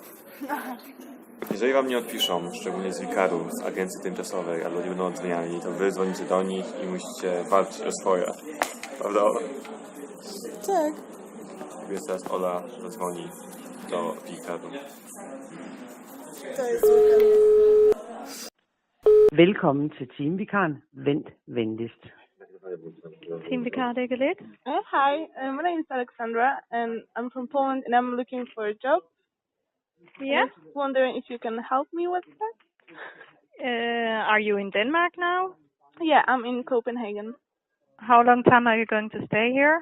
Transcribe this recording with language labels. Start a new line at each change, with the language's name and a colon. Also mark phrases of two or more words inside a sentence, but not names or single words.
Polish: Jeżeli wam nie odpiszą, szczególnie z Wikaru, z agencji tymczasowej, albo nie będą oddzwaniali, to wy dzwonicie do nich i musicie walczyć o swoje. Prawda, Ola? Tak. Więc teraz Ola zadzwoni do Wikaru. To jest
Danish: Velkommen til Teamvikaren. Vent venligst. Teamvikar, det är lidt.
English: Hi, my name is Alexandra and I'm from Poland and I'm looking for a job. Yeah. I was wondering if you can help me with that. Are you in Denmark now? Yeah, I'm in Copenhagen How long time are you going to stay here?